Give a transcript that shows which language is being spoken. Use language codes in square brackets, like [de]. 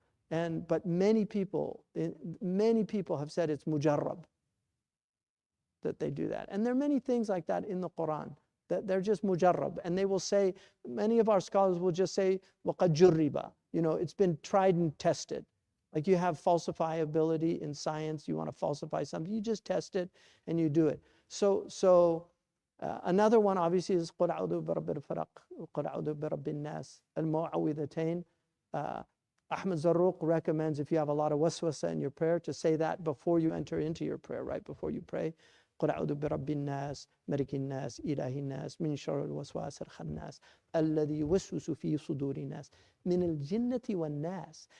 [en] But many people have said it's mujarrab, that they do that. And there are many things like that in the Qur'an, that they're just mujarrab. And they will say, many of our scholars will just say, [ar] وَقَدْ جُرِّبَ. [en] You know, it's been tried and tested. Like you have falsifiability in science, you want to falsify something, you just test it and you do it. So another one obviously is [ar] قُلْ أَعُوذُ بِرَبِّ الْفَلَقِ وَقُلْ أَعُوذُ بِرَبِّ النَّاسِ الْمُعَوِّذَتَيْن. [en] Ahmad Zarruq recommends, if you have a lot of waswasa in your prayer, to say that before you enter into your prayer, right before you pray. [ar] قُلْ أَعُوذُ بِرَبِّ النَّاسِ مَلِكِ النَّاسِ إِلَهِ النَّاسِ مِنْ شَرِّ الْوَسْوَاسِ الْخَنَّاسِ الَّذِي يُوَسْوِسُ فِي صُدُورِ النَّاسِ مِنَ الْجِنَّةِ وَالنَّاسِ.